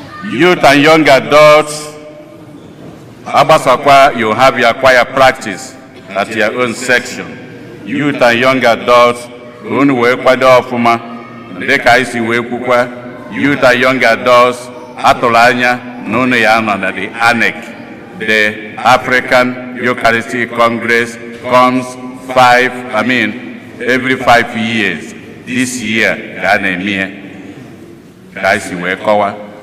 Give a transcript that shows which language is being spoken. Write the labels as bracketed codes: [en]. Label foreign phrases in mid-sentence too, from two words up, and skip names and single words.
[en] Youth and young adults, [ig] ha gbasakwa, [en] you have your choir practice at your own section. Youth and young adults, [ig] unu wee kwado ọfụma, dịka anyị si wee kwukwa, [en] youth and young adults, [ig] atụrụ anya na unu ya nọ na [en] the anec. The African Eucharistic Congress comes five, I mean, every five years. This year, [ig] ka a na-eme ya, ka anyị si wee kọwa.